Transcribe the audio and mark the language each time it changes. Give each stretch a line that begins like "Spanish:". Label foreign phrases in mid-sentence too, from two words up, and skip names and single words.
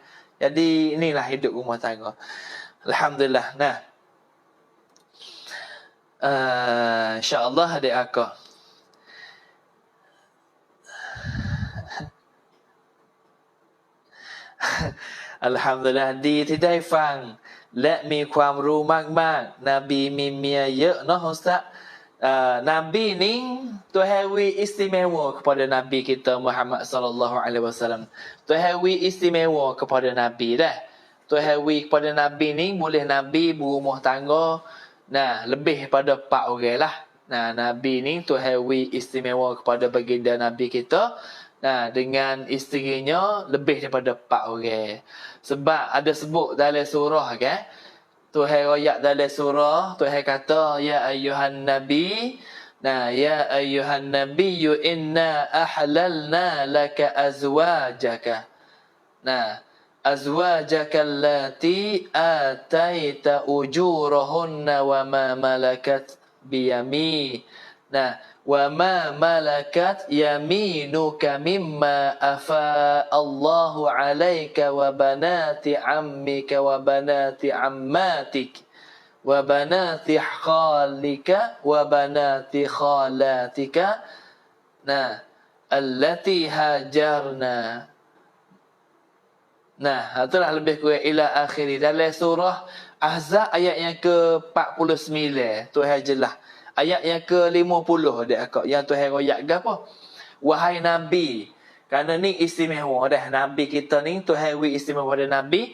Malay: Jadi inilah hidup rumah tangga. Alhamdulillah. Nah. InsyaAllah adik akak. Alhamdulillah
Thai: ดีที่ได้ฟังและมีความรู้มากๆนบีมีเมียเยอะเนาะอุสตัซ
Malay: Nabi ni Tuhan istimewa kepada Nabi kita Muhammad
Arabic: صلى الله عليه وسلم.
Malay: Tuhan istimewa kepada Nabi dah. Tuhan kepada Nabi ni boleh Nabi berumah tangga lebih pada 4 orang lah. Nabi ni Tuhan istimewa kepada baginda Nabi kita. Dengan isterinya lebih daripada 4 orang. Sebab ada sebut dalam surah kan. Tuhan ayat dalam surah, Tuhan kata,
Arabic: يا أيها النبي، يا أيها النبي، إنا أحللنا لك أزواجك. أزواجك اللاتي آتيت أجورهن وما ملكت بيمين. وما ملكت يمينك مما أفاء الله عليك وبنات عمك وبنات عماتك وبنات خالك وبنات خالاتك اللاتي هاجرن.
Malay: Itulah lebih kurang
Arabic: إلى آخره
Malay: dalam surah Ahzab ayat yang ke-49 Tuhan jelas. Ayat yang ke-50 dia akak yang Tuhan royak ke apa? Wahai Nabi, kerana ni istimewa dah Nabi kita ni, Tuhan istimewa pada Nabi.